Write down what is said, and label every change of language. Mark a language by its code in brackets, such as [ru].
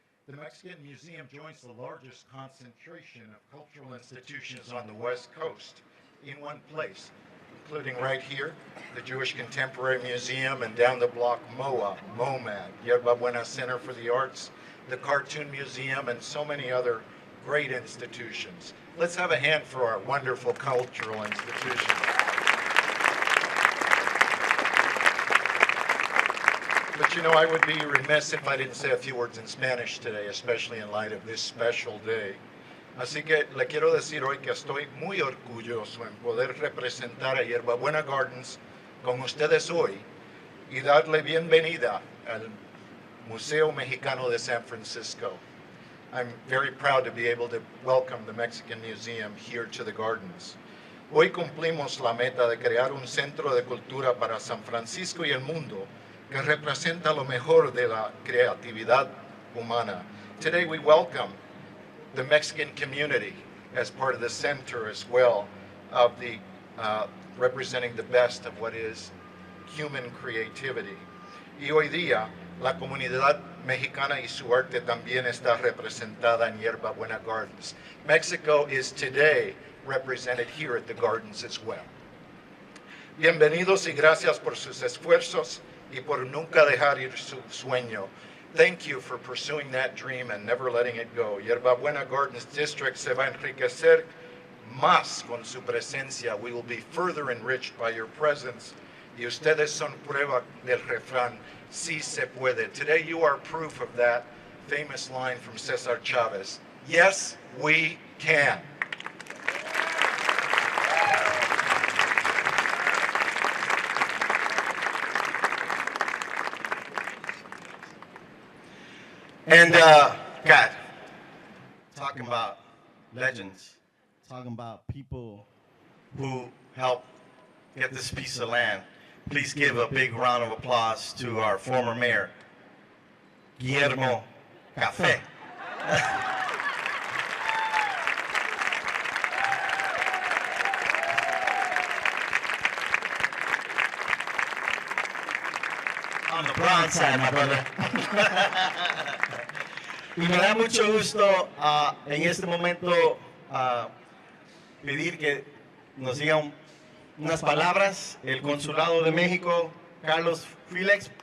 [en] The Mexican Museum joins the largest concentration of cultural institutions on the West Coast in one place, including right here, the Jewish Contemporary Museum, and down the block, MOMAD, Yerba Buena Center for the Arts, the Cartoon Museum, and so many other great institutions. Let's have a hand for our wonderful cultural institutions. But you know, I would be remiss if I didn't say a few words in Spanish today, especially in light of this special day. [es] Así que le quiero decir hoy que estoy muy orgulloso en poder representar a Yerba Buena Gardens con ustedes hoy y darle bienvenida al Museo Mexicano de San Francisco. [en] I'm very proud to be able to welcome the Mexican Museum here to the gardens. [es] Hoy cumplimos la meta de crear un centro de cultura para San Francisco y el mundo que representa lo mejor de la creatividad humana. [en] Today we welcome the Mexican community as part of the center as well of the representing the best of what is human creativity. [es] Y hoy día la comunidad mexicana y su arte también está representada en Yerba Buena Gardens. [en] Mexico is today represented here at the gardens as well. [es] Bienvenidos y gracias por sus esfuerzos y por nunca dejar ir su sueño. [en] Thank you for pursuing that dream and never letting it go. [es] Yerba Buena Gardens District se va a enriquecer más con su presencia. [en] We will be further enriched by your presence. [es] Y ustedes son prueba del refrán, sí se puede. [en] Today you are proof of that famous line from Cesar Chavez. Yes, we can. And God, talking about legends Talking about people who helped get this piece of land. Please give a big round of applause to our former mayor, Guillermo Café. On the brown side, my brother. [es] Y me da mucho gusto en este momento pedir que nos digan unas palabras el Consulado de México, Carlos Felix.